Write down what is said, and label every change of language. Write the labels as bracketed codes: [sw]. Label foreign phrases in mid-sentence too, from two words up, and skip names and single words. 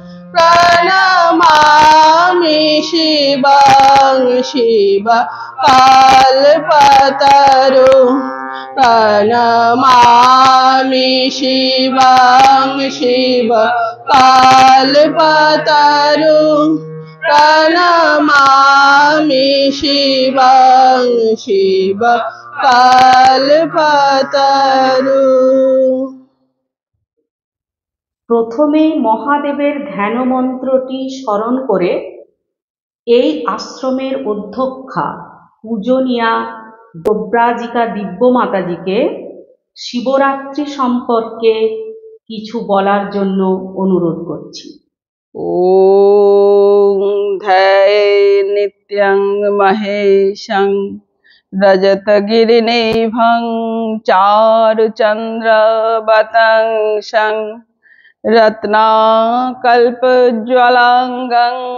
[sa] प्रणमामि शिवं शिवकल्पतरुं प्रणमामि शिवं शिव कल्पतरुं प्रणमामि शिवं शिव कल्पतरुं। [bn] প্রথমে মহাদেবের ধ্যান মন্ত্রটি স্মরণ করে এই আশ্রমের অধ্যক্ষা পূজনীয়া ব্রব্রাজিকা দিব্যমাতাজিকে শিবরাত্রি সম্পর্কে কিছু বলার জন্য অনুরোধ করছি। [sa] ॐ ध्याये नित्यं महेशं रजतगिरिनिभं चारुचन्द्रवतंसं रत्नाकल्पज्वलाङ्गं